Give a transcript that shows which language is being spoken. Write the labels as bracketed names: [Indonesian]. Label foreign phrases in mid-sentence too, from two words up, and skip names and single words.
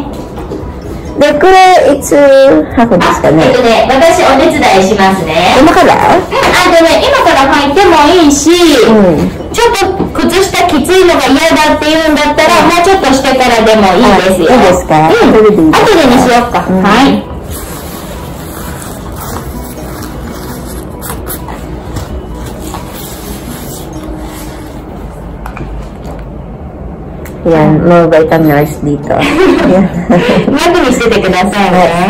[Japanese] で、これ、いつ吐くんですかね。私お手伝いしますね。今から？今から入ってもいいし、ちょっと靴下きついのが嫌だっていうんだったら、もうちょっとしてからでもいいですよ。いいですか？後でにしようか。はい。 [Filipino] Yan, mababait ang nurse dito. Yan. [Japanese] マグにしててくださいね。